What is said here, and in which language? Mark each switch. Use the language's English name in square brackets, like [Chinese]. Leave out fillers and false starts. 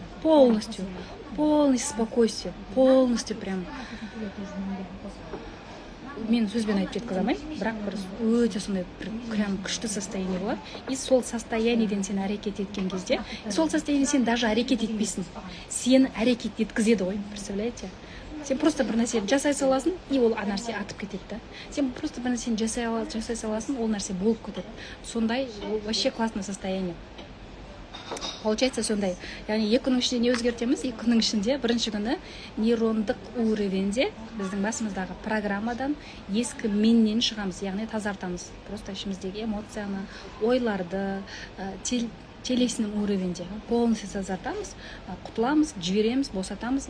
[Russian] Полностью спокойствие. Полностью прям. [Kazakh] Мен сөзбен айтып жеткізе алмаймын, бірақ бір өте сондай [Russian] прям [Kazakh] күшті состояние болады. И сол состояниеден сен әрекет еткен кезде, сол состояние сен [Russian] даже [Kazakh] әрекет етпейсің. Сен әрекет еткізеді ғой, [Russian] представляете? [Kazakh] Сен [Russian] просто [Kazakh] бір нәрсені жасай саласың, и ол нәрсе атып кетеді да. Сен просто бір нәрсені жасай саласың, ол нәрсе болып кетеді. Сондай [Russian] вообще классное состояние. Получается [Kazakh] сондай. Яғни 2 күннің ішінде не өзгертеміз? 2 күннің ішінде бірінші күні нейрондық уровеньде біздің басымыздағы программадан ескі меннен шығамыз, яғни тазартамыз. [Russian] Просто [Kazakh] ішіміздегі эмоцияны, ойларды, телесінің уровеньде [Russian] полностью [Kazakh] тазартамыз, құтыламыз, жібереміз, босатамыз.